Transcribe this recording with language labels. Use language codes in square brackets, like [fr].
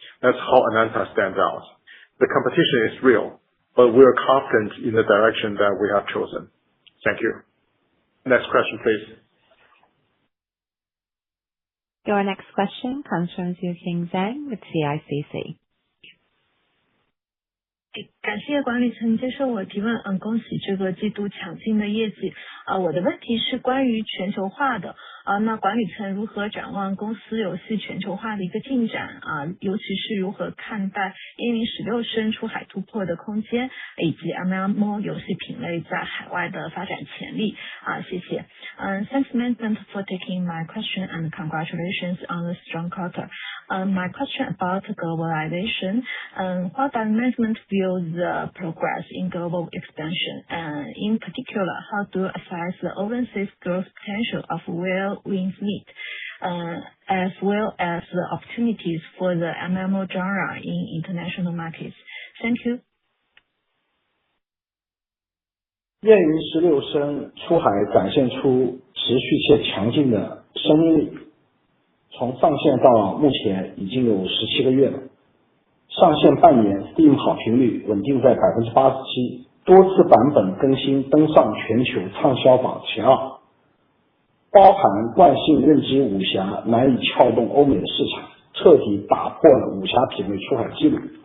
[en] That's how Ananta stands out. The competition is real, but we are confident in the direction that we have chosen. Thank you. Next question, please. Your next question comes from Xueqing Zhang with CICC. [zh] 感谢管理层接受我提问，恭喜这个季度强劲的业绩。我的问题是关于全球化的，那管理层如何展望公司游戏全球化的一个进展尤其是如何看待116升出海突破的空间，以及 MMO 游戏品类在海外的发展潜力谢谢。 [en] Thanks management for taking my question and congratulations on the strong quarter. My question about globalization. How does management view the progress in global expansion? In particular, how do you assess the overseas growth potential of Where Wings Meet, as well as the opportunities for the MMO genre in international markets? Thank you. [zh] 燕云16升出海展现出持续且强劲的生命力，从上线到目前已经有17个月了。上线半年 Steam 好评率稳定在 87%， 多次版本更新登上全球畅销榜前2，包含惯性认知武侠难以撬动欧美的市场，彻底打破了武侠品类出海记录。